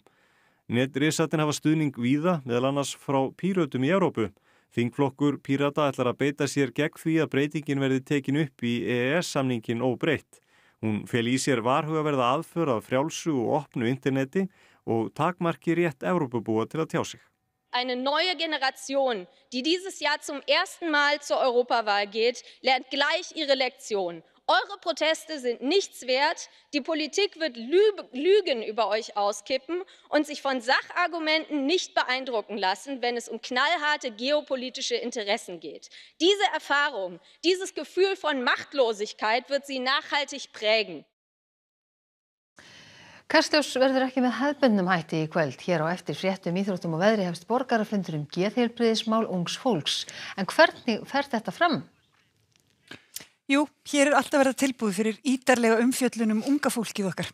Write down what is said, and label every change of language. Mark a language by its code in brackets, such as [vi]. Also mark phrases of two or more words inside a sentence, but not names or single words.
[is] Netrisarnir hafa stuðning víða, meðal annars frá Pírötum í Evrópu. Þingflokkur Pírata ætlar að beita sér gegn því að breytingin verði tekin upp í EES-samningin óbreytt. Hún fel í sér varhugaverða aðför að frjálsu og opnu interneti og takmarki rétt Evrópubúa til að tjá sig. [de] Eine neue Generation, die dieses Jahr zum ersten Mal zur Europawahl geht, lernt gleich ihre Lektion. Eure Proteste sind nichts wert. Die Politik wird Lügen über euch auskippen und sich von Sachargumenten nicht beeindrucken lassen, wenn es um knallharte geopolitische Interessen geht. Diese Erfahrung, dieses Gefühl von Machtlosigkeit wird sie nachhaltig prägen. [is] Kastljós verður ekki með hefðbundnum hætti í kvöld. Hér á eftir fréttum, íþróttum og veðri hefst borgarafundur geðheilbrigðismál ungs fólks. En hvernig fer þetta fram? Jú, hér alltaf verið tilbúið fyrir ítarlega umfjöllun unga fólkið okkar.